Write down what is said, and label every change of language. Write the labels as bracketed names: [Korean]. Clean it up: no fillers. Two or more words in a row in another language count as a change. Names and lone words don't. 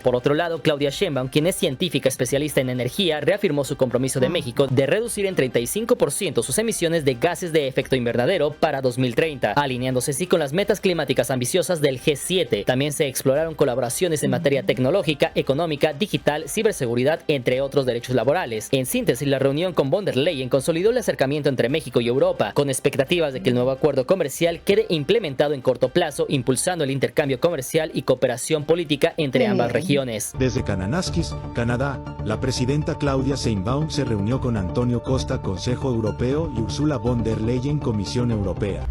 [Spanish] Por otro lado, Claudia Sheinbaum, quien es científica especialista en energía, reafirmó su compromiso de México de reducir en 35% sus emisiones de gases de efecto invernadero para 2030, alineándose así con las metas climáticas ambiciosas del G7. También se exploraron colaboraciones en materia tecnológica, económica, digital, ciberseguridad, entre otros derechos laborales. En síntesis, la reunión con von der Leyen consolidó el acercamiento entre México y Europa, con expectativas de que el nuevo acuerdo comercial quede implementado en corto plazo, impulsando el intercambio comercial y cooperación política entre ambas regiones. Desde Kananaskis, Canadá, la presidenta Claudia Sheinbaum se reunió con Antonio Costa, Consejo Europeo, y Ursula von der Leyen, Comisión Europea.